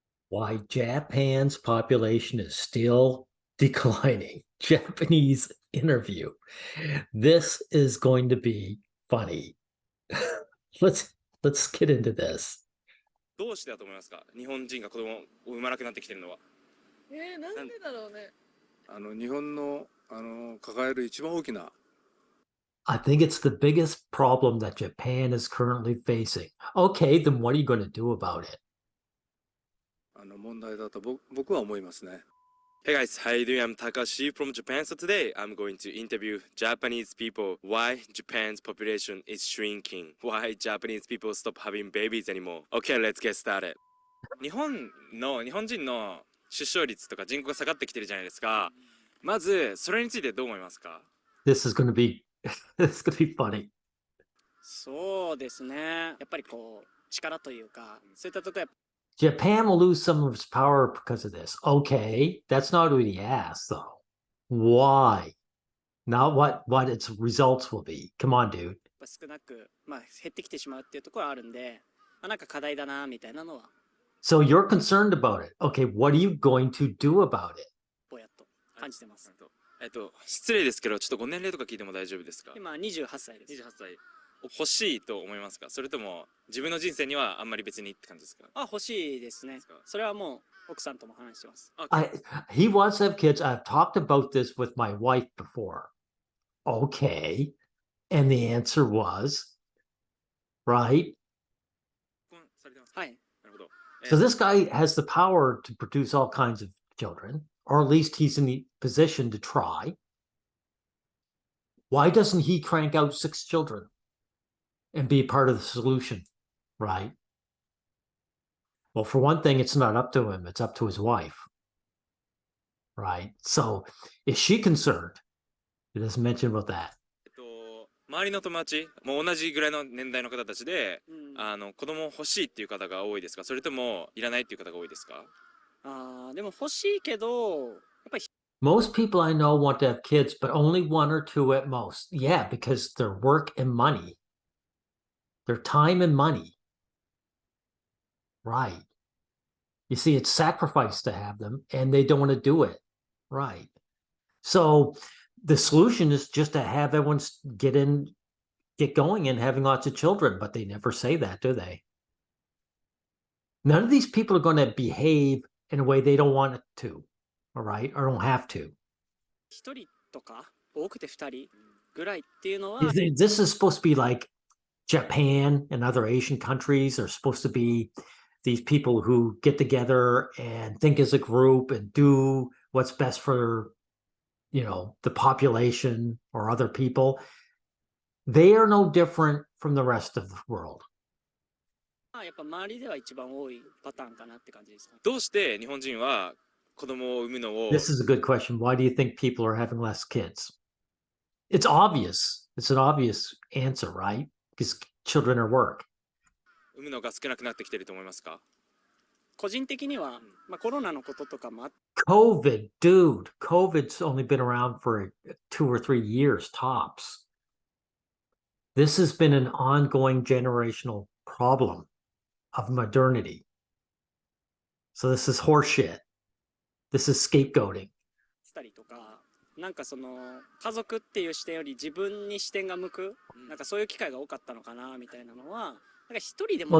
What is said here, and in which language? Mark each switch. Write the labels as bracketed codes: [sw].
[en] Why Japan's population is still declining. Japanese interview. This is going to be funny. let's let's get into this. [ja] どうしてだと思いますか？日本人が子供を産まなくなってきてるのは。なんでだろうね。日本の抱える一番大きな [en] I think it's the biggest problem that Japan is currently facing. Okay, then what are you going to do about it? [ja] 問題だと僕は思いますね。 [en] Hey guys, how you doing? I'm Takashi from Japan. So today I'm going to interview Japanese people why Japan's population is shrinking. Why Japanese people stop having babies anymore. Okay, let's get started. [ja] 日本人の出生率とか人口が下がってきてるじゃないですか。まずそれについてどう思いますか？ [en] This is going to be this is going to be funny. [ja] そうですね。やっぱりこう力というか、そういったところ [en] Japan will lose some of its power because of this. Okay, that's not what he asked, though. Why? Not what its results will be. Come on, dude. [ja] 少なく減ってきてしまうっていうところはあるんで、なんか課題だなみたいなのは。 [en] So you're concerned about it. Okay, what are you going to do about it? [ja] ぼやっと感じてます。失礼ですけどちょっとご年齢とか聞いても大丈夫ですか？今28歳です。 28歳。欲しいと思いますか？それとも自分の人生にはあんまり別にって感じですか？欲しいですね。それはもう奥さんとも話してます。 [en] He wants to have kids. I've talked about this with my wife before. Okay. And the answer was, right? [ja] はい。なるほど。 [en] So this guy has the power to produce all kinds of children, or at least he's in the position to try. Why doesn't he crank out 6 children and be part of the solution, right? Well, for one thing, it's not up to him. It's up to his wife, right? So is she concerned? It doesn't mention about that. [ja] 周りの友達もう同じぐらいの年代の方たちで、子供欲しいっていう方が多いですか？それともいらないっていう方が多いですか？でも欲しいけど、やっぱり [en] Most people I know want to have kids, but only 1 or 2 at most. Yeah, because their work and money, their time and money. Right. You see, it's sacrifice to have them, and they don't want to do it. Right. So the solution is just to have everyone get going and having lots of children, but they never say that, do they? None of these people are going to behave in a way they don't want it to, all right, or don't have to. [ja] 1人とか多くて2人ぐらいっていうのは [en] This is supposed to be like Japan and other Asian countries are supposed to be these people who get together and think as a group and do what's best for, the population or other people. They are no different from the rest of the world. [ja] やっぱ周りでは一番多いパターンかなって感じですか。どうして日本人は子供を産むのを [en] This is a good question. Why do you think people are having less kids? It's obvious. It's an obvious answer, right? Because children are work. [ja] 産むのが少なくなってきてると思いますか？個人的には、コロナのこととかもあって [en] COVID, dude. COVID's only been around for 2 or 3 years tops. This has been an ongoing generational problem of modernity. So this is horseshit. This is scapegoating. [ja] したりとか、なんかその家族っていう視点より自分に視点が向く、なんかそういう機会が多かったのかなみたいなのは、なんか一人でも